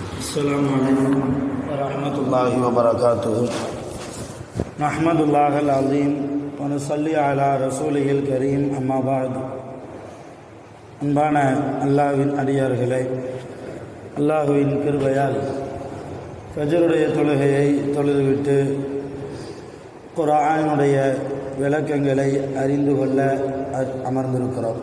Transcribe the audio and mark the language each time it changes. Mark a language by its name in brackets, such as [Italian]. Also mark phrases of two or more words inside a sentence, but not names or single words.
[Arabic] السلام عليكم ورحمة الله وبركاته نحمد الله العظيم ونصلي على رسوله الكريم أما بعد [Tamil] அன்பான அல்லாஹ்வின் அடியார்களே, அல்லாஹ்வின் கிருபையால் ஃபஜ்ருடைய தொழுகையை தொழுதுவிட்டு குர்ஆனுடைய விளக்கங்களை அறிந்து கொள்ள அமர்ந்திருக்கிறோம்.